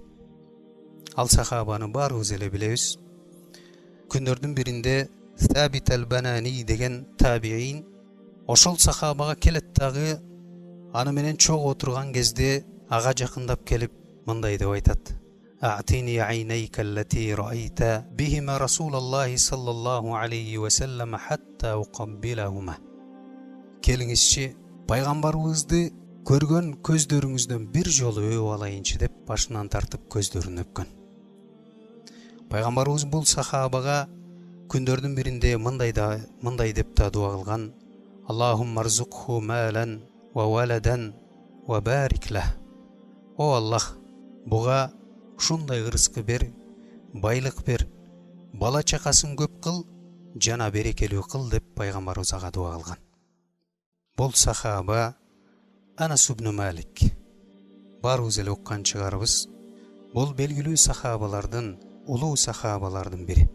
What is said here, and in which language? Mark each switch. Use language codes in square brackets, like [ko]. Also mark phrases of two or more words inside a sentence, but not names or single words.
[ky] Ал сахабаны баарыбыз эле билебиз. Күндөрдүн биринде Сабит ал-Банани деген табиин ошол сахабага келет дагы, аны менен чогуу отурган кезде ага жакындап келип мындай деп айтат: [ar] "أعطني عينيك اللتين رأيت بهما رسول الله صلى الله عليه وسلم حتى أقبلهما." [ky] Келиңизчи, пайгамбарыбызды көргөн көздөрүңүздөн бир жолу өп алайынчы деп башынан тартып көздөрүн өпкөн. Пайгамбарыбыз бул сахабага күндөрдүн биринде мындай деп да дуа кылган: [ar] "اللهم ارزقه مالا وولدا وبارك له." [ky] О Аллах, буга ушундай ырыскы бер, байлык бер, бала чакасын көп кыл, жана берекелүү кыл деп пайгамбарыбыз ага дуа кылган. Бул сахаба Анас ибн Малик. Баарыбыз эле уккан чыгарбыз. Бул белгилүү сахабалардын, улуу сахабалардын бири.